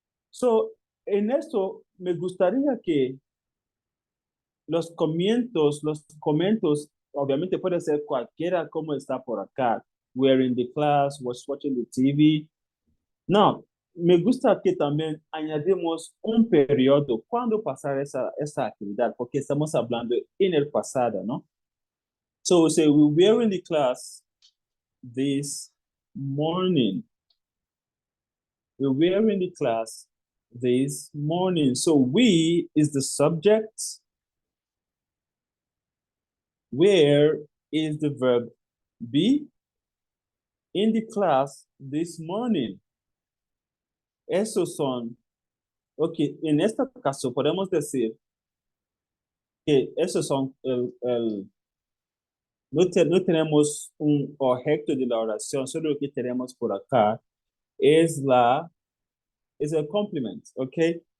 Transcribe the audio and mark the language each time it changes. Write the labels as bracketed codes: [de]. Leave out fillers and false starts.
[es] So, en esto me gustaría que los comentarios, obviamente puede ser cualquiera como está por acá. [en] We're in the class, was watching the TV. [es] No, me gusta que también añadimos un periodo, cuándo pasar esa actividad, porque estamos hablando en el pasado, ¿no? [en] So we say, we were in the class this morning. We were in the class this morning. So we is the subject. Where is the verb be? In the class this morning. [es] Esos son, ok, en este caso podemos decir que esos son no tenemos un objeto de la oración, solo lo que tenemos por acá es el complement, okay?